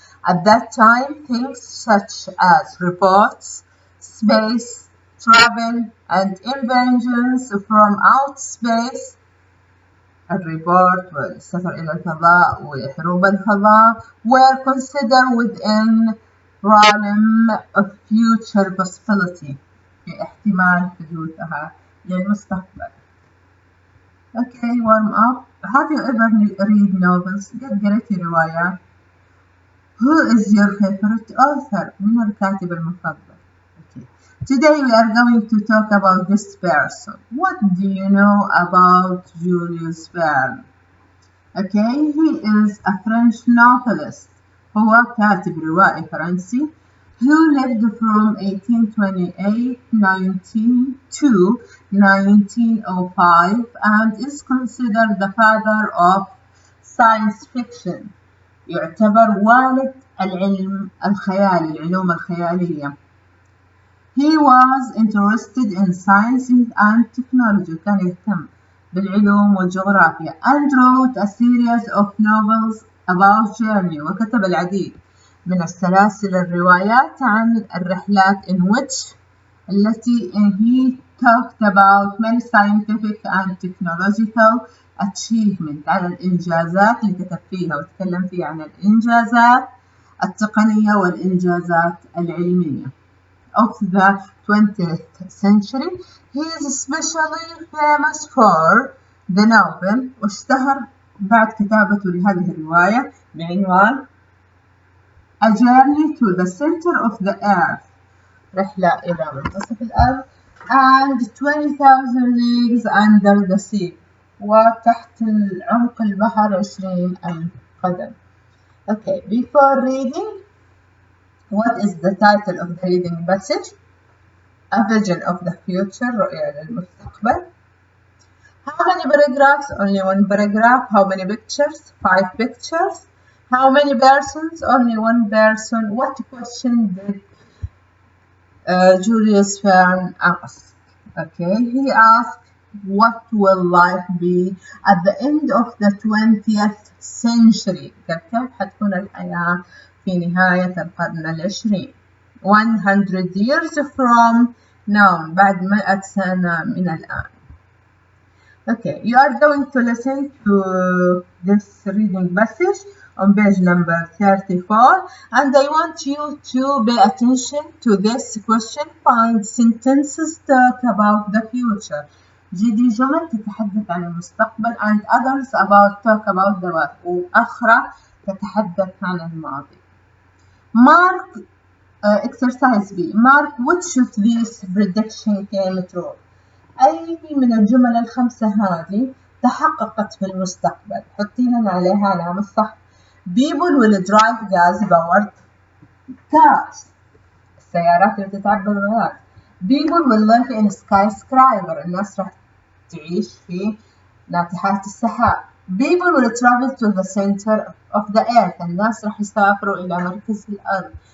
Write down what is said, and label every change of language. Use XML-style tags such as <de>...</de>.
<en>At that time, things such as reports, space, travel, and inventions from outer space.</en> <ar>الريبورت والسفر إلى الفضاء وحروب الفضاء were considered within</ar> <en>problem of future possibility</en> <ar>في احتمال حدوثها للمستقبل.</ar> <en>Okay, warm up. Have you ever read novels?</en> <ar>قد قريتي روايات؟</ar> <en>Who is your favorite author?</en> <ar>من الكاتب المفضل؟ Okay.</ar> <en>Today we are going to talk about this person. What do you know about Julius Verne? Okay, he is a French novelist.</en> <ar>هو كاتب روائي فرنسي</ar> <en>who lived from 1828 to 1905 and is considered the father of science fiction.</en> <ar>يعتبر والد العلوم الخيالية.</ar> <en>He was interested in science and technology.</en> <ar>كان يهتم بالعلوم والجغرافيا</ar> <en>and wrote a series of novels about journey.</en> <ar>وكتب العديد من السلاسل الروايات عن الرحلات التي</ar> <en>he talked about many scientific and technological achievement</en> <ar>على الإنجازات اللي كتب فيها وتكلم فيها عن الإنجازات التقنية والإنجازات العلمية</ar> <en>of the 20th century. He is especially famous for the novel</en> <ar>واشتهر بعد كتابته لهذه الرواية بعنوان</ar> <en>A Journey to the Center of the Earth</en> <ar>رحلة إلى منتصف الأرض</ar> <en>and 20,000 leagues under the sea</en> <ar>وتحت العمق البحر 20,000 قدم.</ar> <en>Okay, before reading, what is the title of the reading passage? A vision of the future,</en> <ar>رؤية للمستقبل.</ar> <en>How many paragraphs? Only one paragraph. How many pictures? 5 pictures. How many persons? Only one person. What question did Julius Verne ask? Okay, he asked, what will life be at the end of the 20th century?</en> <ar>كيف حتكون الحياة في نهاية القرن العشرين?</ar> <en>100 years from now,</en> <ar>بعد 100 سنة من الآن.</ar> <en>Okay, you are going to listen to this reading passage on page number 34, and I want you to pay attention to this question. Find sentences talk about the future.</en> <ar>جدي جمل تتحدث عن المستقبل</ar> <en>and others talk about the past</en> <ar>وأخرى تتحدث عن الماضي.</ar> <en>Mark exercise B. Mark which of these prediction came true.</en> <ar>أي من الجمل الخمسة هذه تحققت في المستقبل. حطي لنا عليها علامة صح.</ar> <en>People will drive gas powered cars.</en> <ar>السيارات اللي تتعبى بالغاز.</ar> <en>People will live in skyscraper.</en> <ar>الناس راح تعيش في ناطحات السحاب.</ar> <en>People will travel to the center of the earth.</en> <ar>الناس راح يسافروا إلى مركز الأرض.</ar>